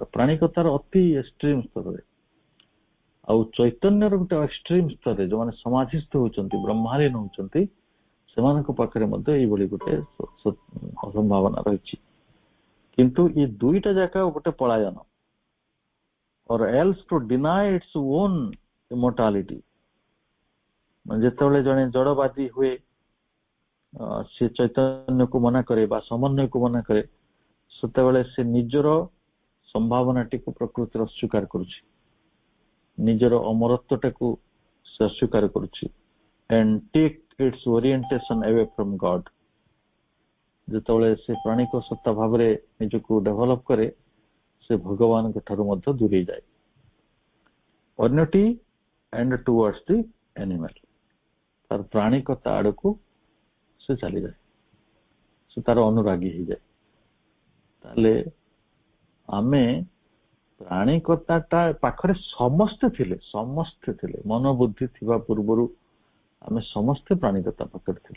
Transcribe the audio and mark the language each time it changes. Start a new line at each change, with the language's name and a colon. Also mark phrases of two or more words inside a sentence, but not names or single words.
Odia: ପ୍ରାଣିକତାର ଅତି ଏକ୍ସଟ୍ରିମ ସ୍ତରରେ। ଆଉ ଚୈତନ୍ୟର ଗୋଟେ ଏକ୍ସଟ୍ରିମ ସ୍ତରରେ ଯୋଉମାନେ ସମାଧିସ୍ଥ ହଉଛନ୍ତି, ବ୍ରହ୍ମାଳୀନ ହଉଛନ୍ତି, ସେମାନଙ୍କ ପାଖରେ ମଧ୍ୟ ଏଇଭଳି ଗୋଟେ ସମ୍ଭାବନା ରହିଛି। କିନ୍ତୁ ଏ 2ଟା ଯାକ ଗୋଟେ ପଳାୟନ,
English: or else to deny its own immortality।
Odia: ଯେତେବେଳେ ଜଣେ ଜଡବାଦୀ ହୁଏ, ସେ ଚୈତନ୍ୟକୁ ମନା କରେ ବା ସମନ୍ୱୟକୁ ମନା କରେ, ସେତେବେଳେ ସେ ନିଜର ସମ୍ଭାବନାଟିକୁ ପ୍ରକୃତିରେ ଅସ୍ୱୀକାର କରୁଛି, ନିଜର ଅମରତ୍ୱଟାକୁ ସେ ଅସ୍ୱୀକାର କରୁଛି।
English: and take its orientation away from God।
Odia: ଯେତେବେଳେ ସେ ପ୍ରାଣିକ ସତ୍ତା ଭାବରେ ନିଜକୁ ଡେଭଲପ କରେ, ସେ ଭଗବାନଙ୍କ ଠାରୁ ମଧ୍ୟ ଦୂରେଇ ଯାଏ।
English: ଅନ୍ୟଟି and towards the animal।
Odia: ତାର ପ୍ରାଣିକତା ଆଡକୁ ସେ ଚାଲିଯାଏ, ସେ ତାର ଅନୁରାଗୀ ହେଇଯାଏ। ତାହେଲେ ଆମେ ପ୍ରାଣିକତାଟା ପାଖରେ ସମସ୍ତେ ଥିଲେ, ମନୋବୁଦ୍ଧି ଥିବା ପୂର୍ବରୁ ଆମେ ସମସ୍ତେ ପ୍ରାଣିକତା ପାଖରେ ଥିଲେ।